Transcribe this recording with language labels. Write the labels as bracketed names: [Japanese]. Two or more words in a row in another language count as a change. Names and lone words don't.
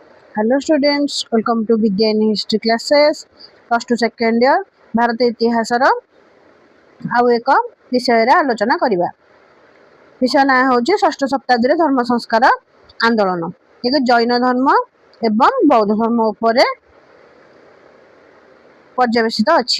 [English] Hello students, welcome to Vigyan History classes. First to second year [Odia] ଭାରତ ଇତିହାସର ଆଉ ଏକ ବିଷୟରେ ଆଲୋଚନା କରିବା। ବିଷୟ ନାଁ ହେଉଛି ଷଷ୍ଠ ଶତାବ୍ଦୀରେ ଧର୍ମ ସଂସ୍କାର ଆନ୍ଦୋଳନ। ଏକ ଜୈନ ଧର୍ମ ଏବଂ ବୌଦ୍ଧ ଧର୍ମ ଉପରେ ପର୍ଯ୍ୟବେସିତ ଅଛି।